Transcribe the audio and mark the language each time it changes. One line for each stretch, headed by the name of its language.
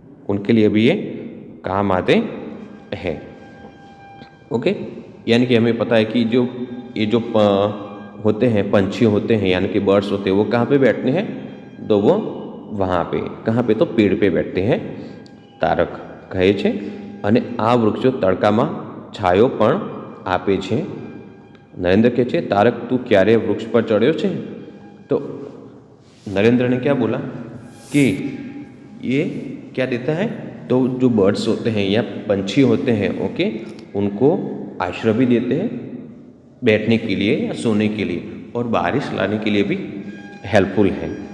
Hindi: उनके लिए भी ये काम आते हैं. ओके, यानी कि हमें पता है कि ये जो होते हैं, पंछी होते हैं, यानी कि बर्ड्स होते हैं, वो कहाँ पे बैठते हैं? तो वो वहाँ पे कहाँ पे तो पेड़ पे बैठते हैं
Gujarati: તારક કહે છે અને આ વૃક્ષો તડકામાં છાયો પણ આપે છે। नरेंद्र કહે છે તારક તું ક્યારે વૃક્ષ પર ચડ્યો છે?
Hindi: तो नरेंद्र ने क्या बोला कि ये क्या देता है, तो जो बर्ड्स होते हैं या पंछी होते हैं ओके, उनको आश्रय भी देते हैं बैठने के लिए या सोने के लिए, और बारिश लाने के लिए भी हेल्पफुल है।